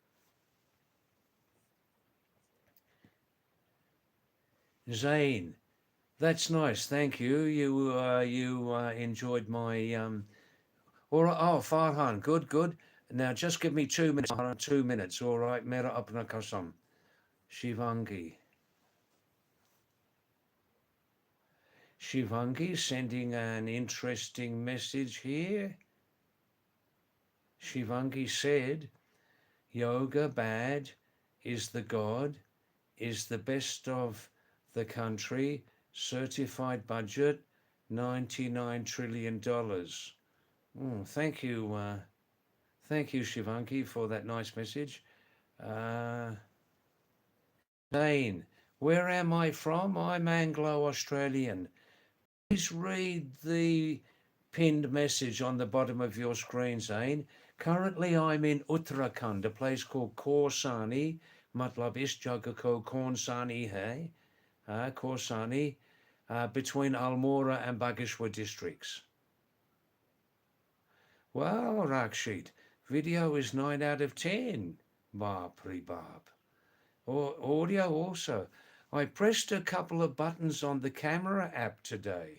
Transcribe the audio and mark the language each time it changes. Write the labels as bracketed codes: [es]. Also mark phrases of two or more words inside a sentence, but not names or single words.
[en] Zane, that's nice, thank you. You enjoyed my All right. Oh, Farhan, good, good. Now just give me 2 minutes. 2 minutes, all right. [hi] मेरा अपना कसम। Shivangi. [en] Shivangi sending an interesting message here. Shivangi said, yoga bad is the god, is the best of the country, certified budget, $99 trillion. Thank you, Shivangi, for that nice message. Zane, where am I from? I'm Anglo-Australian. Please read the pinned message on the bottom of your screen, Zane. Currently, I'm in Uttarakhand, a place called Khorsani. [hi] Matlab is jagah ko Khorsani hai, Khorsani, [en] between Almora and Bageshwar districts. Wow, Rakshit, video is 9 out of 10. [hi] बापरी बाप. [en] Audio also. I pressed a couple of buttons on the camera app today.